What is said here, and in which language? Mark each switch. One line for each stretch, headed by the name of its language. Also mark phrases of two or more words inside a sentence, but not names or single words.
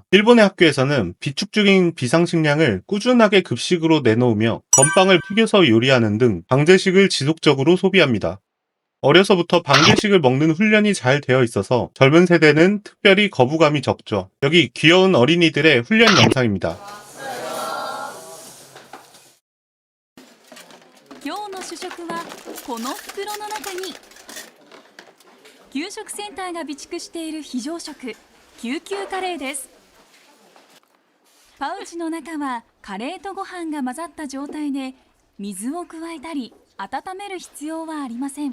Korean: 일본의 학교에서는 비축 중인 비상식량을 꾸준하게 급식으로 내놓으며 건빵을 튀겨서 요리하는 등 방제식을 지속적으로 소비합니다. 어려서부터 방제식을 먹는 훈련이 잘 되어 있어서 젊은 세대는 특별히 거부감이 적죠. 여기 귀여운 어린이들의 훈련 영상입니다.
Japanese: 今日の主食はこの袋の中に給食センターが備蓄している非常食救急カレーです。パウチの中はカレーとご飯が混ざった状態で水を加えたり温める必要はありません。